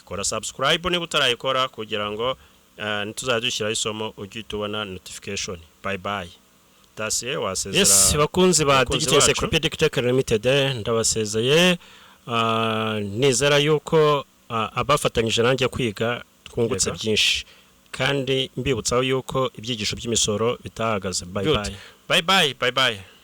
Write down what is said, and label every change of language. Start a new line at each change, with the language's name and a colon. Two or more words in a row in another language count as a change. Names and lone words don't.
Kinyarwanda: Kora subscribe niba utarayikora kugira ngo nituzadushyira isomo ujye tubona notification.
English: Bye bye.
Kinyarwanda: Tasiye wasezera. Yes, bakunzi ba Digital Encyclopedic Tech Limited, ndabasezeye. Nizera yuko abafatanyije nanjye kwiga twungutse byinshi. kandi mbibutsaho yuko ibyigisho by'imisoro bitahagaze.
English: Bye Good. bye. Bye bye. Bye bye.